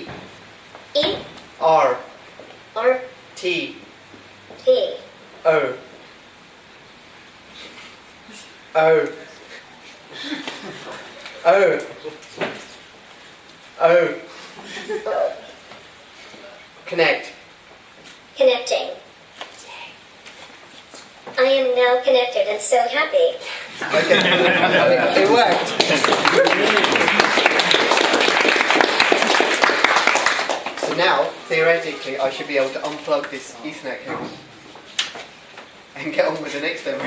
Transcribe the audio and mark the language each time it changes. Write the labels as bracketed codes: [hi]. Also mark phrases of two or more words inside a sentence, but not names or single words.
[en] E. R. R. T. T. O. O. O. O. O. Connect. Connecting. I am now connected and so happy. Okay. It worked. So now, theoretically, I should be able to unplug this Ethernet cable and get on with the next demo.